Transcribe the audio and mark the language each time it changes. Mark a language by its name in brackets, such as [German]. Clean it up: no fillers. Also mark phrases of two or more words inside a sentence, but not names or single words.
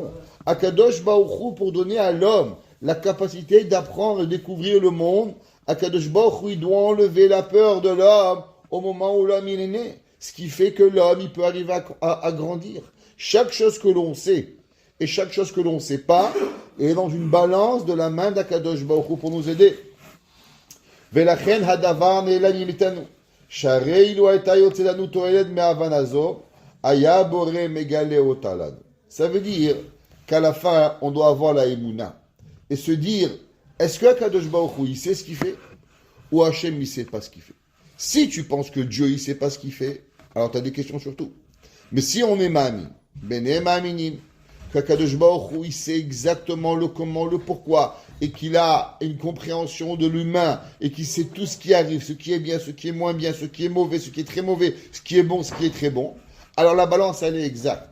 [Hebrew] הקדוש ברוך הוא, [French] pour donner à l'homme la capacité d'apprendre et découvrir le monde, [Hebrew] הקדוש ברוך הוא, [French] il doit enlever la peur de l'homme au moment où l'homme il est né. Ce qui fait que l'homme il peut arriver à grandir. Chaque chose que l'on sait et chaque chose que l'on ne sait pas est dans une balance de la main d' [Hebrew] הקדוש ברוך הוא [French] pour nous aider. [Hebrew] ולכן הדבר נעלם ממנו. שהרי לא הייתה יוצאת לנו תועלת מהבנה הזו, היה הבורא מגלה אותה לנו. [French] Ça veut dire qu'à la fin, on doit avoir la émouna. Et se dire, est-ce que [Hebrew] הקדוש ברוך הוא, [French] il sait ce qu'il fait? Ou Hachem, il ne sait pas ce qu'il fait? Si tu penses que Dieu, il ne sait pas ce qu'il fait, alors tu as des questions sur tout. Mais si on est [Hebrew] מאמין, בני מאמינים, [French] qu' [Hebrew] הקדוש ברוך הוא, [French] il sait exactement le comment, le pourquoi, et qu'il a une compréhension de l'humain, et qu'il sait tout ce qui arrive, ce qui est bien, ce qui est moins bien, ce qui est mauvais, ce qui est très mauvais, ce qui est bon, ce qui est très bon, alors la balance, elle est exacte.